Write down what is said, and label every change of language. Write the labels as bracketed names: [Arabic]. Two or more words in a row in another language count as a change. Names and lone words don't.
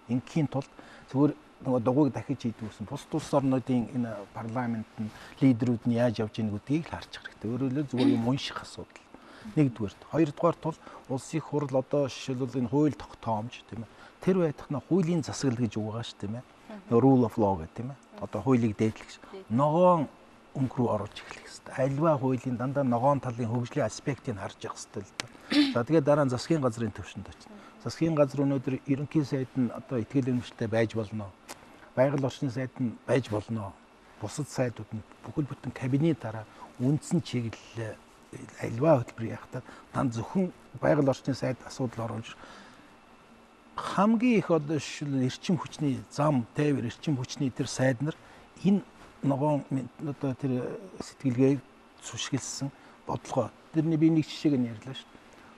[Mongolian] Ингийн тулд зүгээр нөгөө дугуйг дахиж хийдэг гэсэн бус улс орнуудын энэ парламент нь лидерүүд нь яаж явж ийнэ гэдгийг л харж хэрэгтэй. Өөрөөр хэлбэл зүгээр юм унших асуудал. Нэгдүгээрт, хоёрдугаарт бол улсын хурал одоо жишээлбэл энэ хууль тогтоомж тийм ээ. Тэр байдахна хуулийн засаглал гэж үг байгаа шүү тийм ээ. [English] Rule of law [Mongolian] гэдэг тийм ээ. Одоо хуулийг дээдлэх. Ногоон өнгө рүү орж эхлэх хэрэгтэй. Альва хуулийн дандаа ногоон талын хөгжлийн аспектыг харж явах хэрэгтэй л дээ. За тэгээд дараа нь засгийн газрын төвшөнд очив. Засгийн газар өнөөдөр ерөнхий сайд нь одоо ихтгэл өмчлөлтэй байж болно. Байгаль орчны сайд нь байж болно. Бусад сайдууд нь бүхэл бүтэн кабинет дараа үндсэн чиглэл альва хөтөлбөр яхад тань зөвхөн байгаль орчны сайд асуудал оруулж хамгийн их одоо эрчим хүчний зам тээвэр эрчим хүчний тэр сайд нар энэ ногоон одоо тэр сэтгэлгээ сүшгэлсэн бодлого тэрний би нэг жишээг нь ярьлаа шүү дээ.